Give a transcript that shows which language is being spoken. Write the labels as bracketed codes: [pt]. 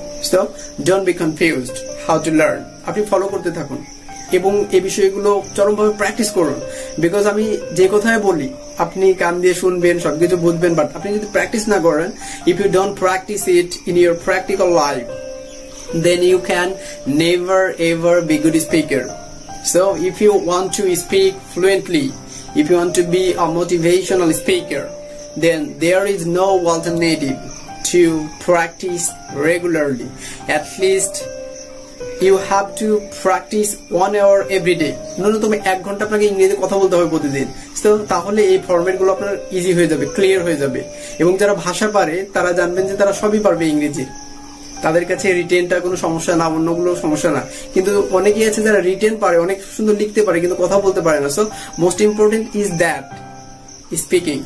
[en] So don't be confused how to learn. [bn] আপনি follow করতে থাকুন এবং এই বিষয়গুলো চরমভাবে প্র্যাকটিস করুন। বিকজ আমি যে কথায় বলি আপনি কান দিয়ে শুনবেন, সবকিছু বুঝবেন, বাট আপনি যদি প্র্যাকটিস না করেন, [en] If you don't practice it in your practical life, then you can never ever be good speaker. So if you want to speak fluently, if you want to be a motivational speaker, then there is no alternative to practice regularly. At least you have to practice 1 hour every day. [bn] ন্যূনতম 1 ঘন্টা আপনাকে ইংরেজিতে কথা বলতে হবে প্রতিদিন। তো তাহলে এই ফরম্যাট গুলো আপনার ইজি হয়ে যাবে, ক্লিয়ার হয়ে যাবে। এবং যারা ভাষা পারে তারা জানবেন যে তারা সবই পারবে ইংরেজি, তাদের কাছে রিটেনটা কোনো সমস্যা না, অন্যগুলো সমস্যা না। কিন্তু অনেকেই আছে যারা রিটেন পারে, অনেক সুন্দর লিখতে পারে, কিন্তু কথা বলতে পারে না। [en] So most important is that speaking.